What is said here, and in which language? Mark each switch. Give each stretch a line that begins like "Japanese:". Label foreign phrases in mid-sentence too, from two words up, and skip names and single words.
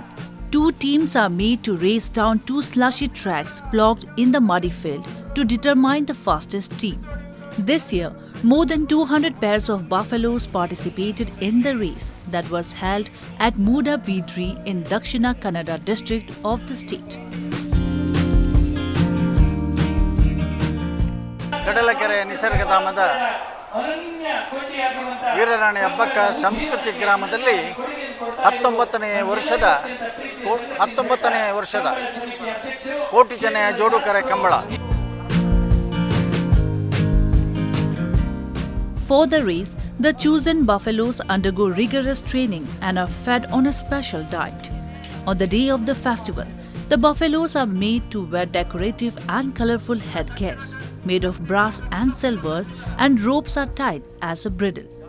English: 2 teams are made to race down 2 slushy tracks blocked in the muddy field to determine the fastest team. This year, more than 200 pairs of buffaloes participated in the race that was held at Muda Bidri in Dakshina Kannada district of the state.
Kannada: ಕಡಲಕೆರೆ ನಿಸರ್ಗಧಾಮದ ವೀರರಾಣಿ ಹಬ್ಬಕ್ಕ ಸಂಸ್ಕೃತಿ ಗ್ರಾಮದಲ್ಲಿ 19ನೇ ವರ್ಷದ ಕೋಟಿ ಜನ ಜೋಡುಕರೆ ಕಂಬಳ.
English: For the race, the chosen buffaloes undergo rigorous training and are fed on a special diet. On the day of the festival, the buffaloes are made to wear decorative and colorful headgears made of brass and silver, and ropes are tied as a bridle.